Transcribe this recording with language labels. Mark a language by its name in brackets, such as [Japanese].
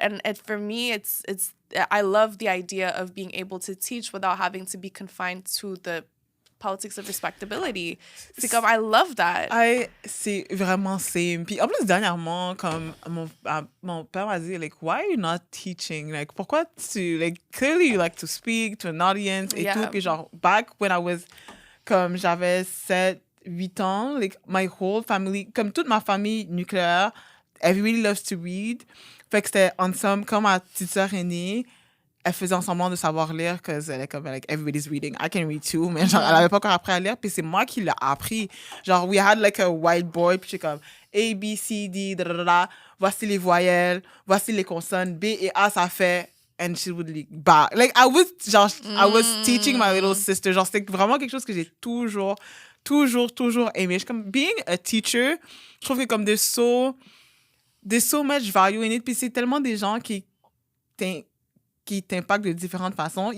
[English] And for me, it's I love the idea of being able to teach without having to be confined to the politics of respectability. [French] C'est comme, [English] I love that. [French] C'est vraiment same. Puis en plus, dernièrement, comme mon père m'a dit, [English] why are you not teaching? Pourquoi clearly you like to speak to an audience [French] et tout. [English] Puis genre, back when I was, [French] comme j'avais 7-8 ans, [English] my whole family, [French] comme toute ma famille nucléaire, [English] everybody loves to read. [French] Fait que c'était ensemble, comme ma petite sœur aînée, elle faisait semblant de savoir lire parce qu'elle est comme [English] everybody's reading. I can read too, [French] mais genre, elle avait pas encore appris à lire, puis c'est moi qui l'ai appris. Genre, [English] we had a whiteboard, [French] puis j'étais comme A, B, C, D, da. Voici les voyelles, voici les consonnes, B et A, ça fait, [English] and she would ba. I was teaching my little sister. [French] Genre, c'était vraiment quelque chose que j'ai toujours aimé. Je suis comme, [English] being a teacher, [French] je trouve que comme [English] there's so much value in it, [French] puis c'est tellement des gens qui t'impactent de différentes façons.